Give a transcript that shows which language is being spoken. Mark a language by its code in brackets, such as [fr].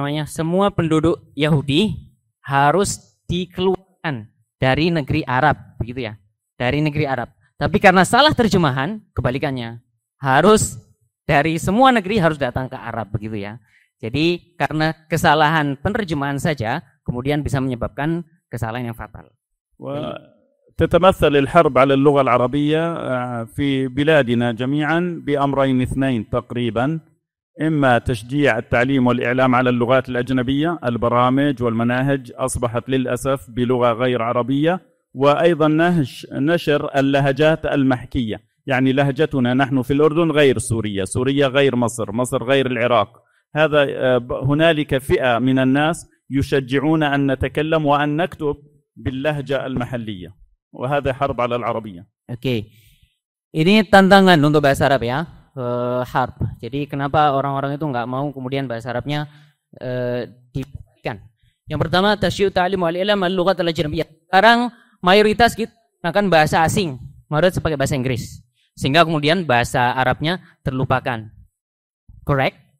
[id] Semua penduduk Yahudi harus dikeluarkan dari negeri Arab, begitu ya. Dari negeri Arab. Tapi karena salah terjemahan, kebalikannya. Harus dari semua negeri harus datang ke Arab, begitu ya. Jadi karena kesalahan penerjemahan saja kemudian bisa menyebabkan kesalahan yang fatal. [ar] وتتمثل الحرب على اللغة العربية في بلادنا جميعا بأمرين اثنين تقريبا: إما تشجيع التعليم والإعلام على اللغات الأجنبية، البرامج والمناهج أصبحت للأسف بلغة غير عربية، وأيضا نشر اللهجات المحكية، يعني لهجتنا نحن في الأردن غير سوريا، سوريا غير مصر، مصر غير العراق. هذا هنالك فئة من الناس يشجعون أن نتكلم وأن نكتب باللهجة المحلية، وهذا حرب على العربية. [id] Oke, ini tantangan untuk bahasa Arab ya. Harp. Jadi kenapa orang-orang itu nggak mau kemudian bahasa Arabnya diberikan? Yang pertama, [ar] tasyiu ta'lim wal ilm al-lughat al-ajnabiyyah. [id] Sekarang mayoritas kita akan bahasa asing, mayoritas pakai bahasa Inggris, sehingga kemudian bahasa Arabnya terlupakan. Correct?